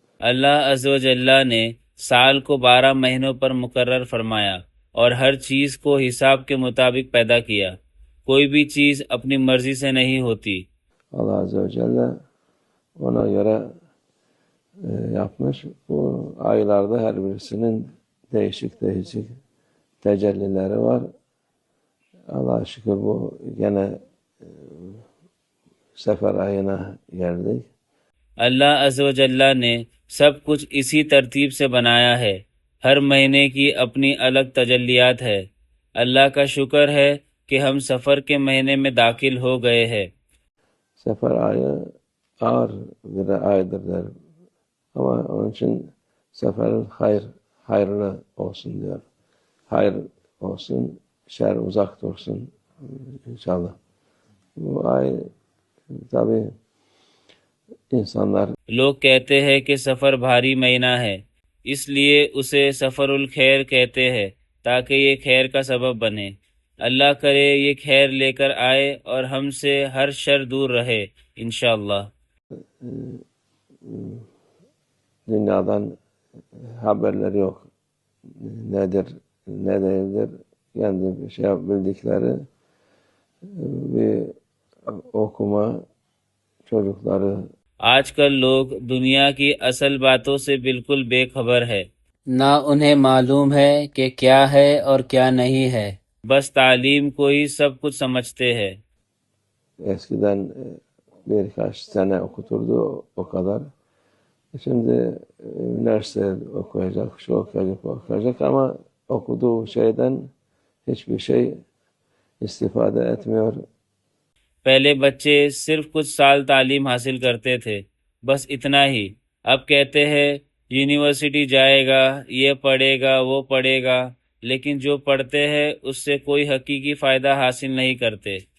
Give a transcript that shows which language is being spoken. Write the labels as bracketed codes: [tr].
[ur] اللہ عز و جلہ نے سال کو 12 مہینوں پر مقرر فرمایا اور ہر چیز کو حساب کے مطابق پیدا کیا۔ کوئی بھی چیز اپنی مرضی سے نہیں ہوتی۔ [tr] Allah Azze ve Celle ona göre yapmış. Bu aylarda her birisinin değişik tecellileri var. Allah'a şükür bu gene sefer ayına geldik. [ur] اللہ عز و جلہ نے سب کچھ اسی ترتیب سے بنایا ہے، ہر مہینے کی اپنی الگ تجلیات ہے۔ اللہ کا شکر ہے کہ ہم سفر کے مہینے میں داخل ہو گئے ہیں۔ [tr] Sefer ayı ağır bir aydır der. Ama onun için seferin hayırlı olsun diyor. Hayır olsun, şer uzak dursun inşallah. Bu ay tabii insanlar [ur] لوگ کہتے ہیں کہ سفر بھاری مہینہ ہے، اس لیے اسے سفر الخیر کہتے ہیں تاکہ یہ خیر کا سبب بنے۔ اللہ کرے یہ خیر لے کر آئے اور ہم سے ہر شر دور رہے انشاءاللہ۔ [tr] dünyadan haberleri yok. Nedir, ne değildir. Kendi bir şey bildikleri bir okuma çocukları [ur] آج کل لوگ دنیا کی اصل باتوں سے بالکل بے خبر ہے، نہ انہیں معلوم ہے کہ کیا ہے اور کیا نہیں ہے، بس تعلیم کو ہی سب کچھ سمجھتے ہیں۔ [tr] eskiden birkaç sene okuturdu o kadar. Şimdi üniversite okuyacak, şu okuyacak, bu okuyacak ama okuduğu şeyden hiçbir şey istifade etmiyor. [ur] پہلے بچے صرف کچھ سال تعلیم حاصل کرتے تھے، بس اتنا ہی۔ اب کہتے ہیں یونیورسٹی جائے گا، یہ پڑھے گا، وہ پڑھے گا، لیکن جو پڑھتے ہیں اس سے کوئی حقیقی فائدہ حاصل نہیں کرتے۔